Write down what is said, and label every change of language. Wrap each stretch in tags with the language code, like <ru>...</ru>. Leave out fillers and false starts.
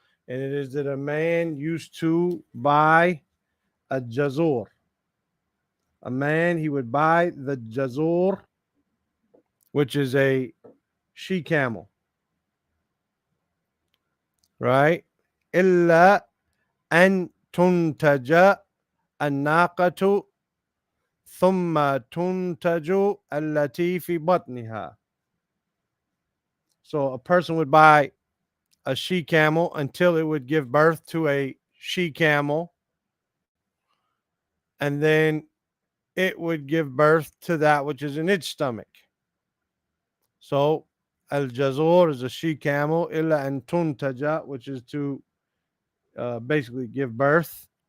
<en>And it is that a man used to buy a jazur. A man, he would buy the jazur, which is a she camel, right?</en> <ar>إلا أن تنتج الناقة ثم تنتج التي في بطنها.</ar> <en>So a person would buy a she camel until it would give birth to a she camel, and then it would give birth to that which is in its stomach. So al-jazur is a she camel,</en> <ar>illa an tuntaja,</ar> <en>which is to basically give birth.</en>